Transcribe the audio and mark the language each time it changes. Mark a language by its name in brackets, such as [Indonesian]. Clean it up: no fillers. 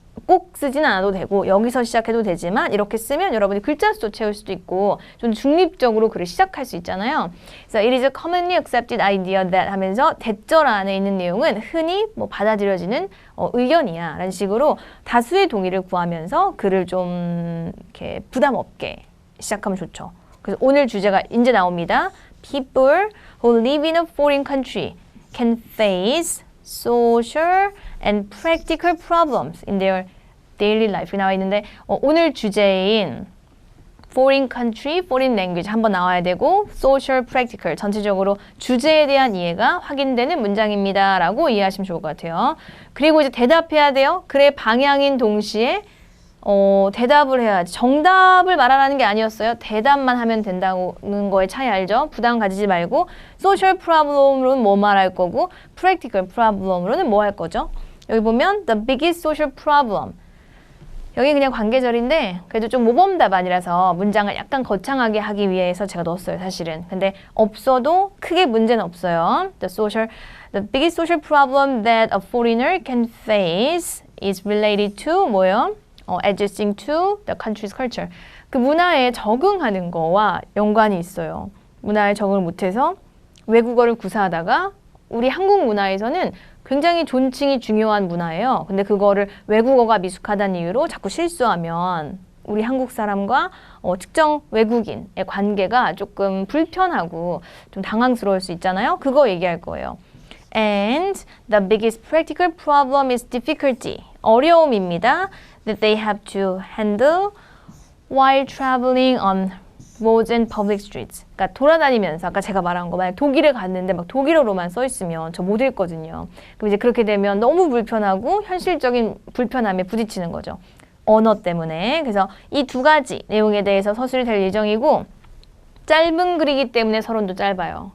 [Korean] 꼭 쓰진 않아도 되고 여기서 시작해도 되지만 이렇게 쓰면 여러분이 글자 수도 채울 수도 있고 좀 중립적으로 글을 시작할 수 있잖아요. 그래서 [English] it is a commonly accepted idea that [Korean] 하면서 대절 안에 있는 내용은 흔히 뭐 받아들여지는 의견이야 라는 식으로 다수의 동의를 구하면서 글을 좀 이렇게 부담 없게 시작하면 좋죠. 그래서 오늘 주제가 이제 나옵니다. [English] People who live in a foreign country can face social and practical problems in their daily life [Korean] 나와 있는데 오늘 주제인 foreign country, foreign language 한번 나와야 되고 social, practical 전체적으로 주제에 대한 이해가 확인되는 문장입니다 라고 이해하시면 좋을 것 같아요. 그리고 이제 대답해야 돼요. 글의 방향인 동시에 대답을 해야지. 정답을 말하라는 게 아니었어요. 대답만 하면 된다는 거에 차이 알죠? 부담 가지지 말고 social problem으로는 뭐 말할 거고 practical problem으로는 뭐 할 거죠? 여기 보면 [English] the biggest social problem [Korean] 여기 그냥 관계절인데 그래도 좀 모범 답안이라서 문장을 약간 거창하게 하기 위해서 제가 넣었어요, 사실은. 근데 없어도 크게 문제는 없어요. [English] The biggest social problem that a foreigner can face is related to [Korean] 뭐예요? [English] Adjusting to the country's culture. [Korean] 그 문화에 적응하는 거와 연관이 있어요. 문화에 적응을 못해서 외국어를 구사하다가 우리 한국 문화에서는 굉장히 존칭이 중요한 문화예요. 근데 그거를 외국어가 미숙하다는 이유로 자꾸 실수하면 우리 한국 사람과 특정 외국인의 관계가 조금 불편하고 좀 당황스러울 수 있잖아요. 그거 얘기할 거예요. [English] And the biggest practical problem is difficulty. [Korean] 어려움입니다. [English] That they have to handle while traveling on roads and public streets. [Korean] 그러니까 돌아다니면서 아까 제가 말한 거 만약 독일에 갔는데 막 독일어로만 써 있으면 저 못 읽거든요. 그럼 이제 그렇게 되면 너무 불편하고 현실적인 불편함에 부딪히는 거죠. 언어 때문에. 그래서 이 두 가지 내용에 대해서 서술이 될 예정이고 짧은 글이기 때문에 서론도 짧아요.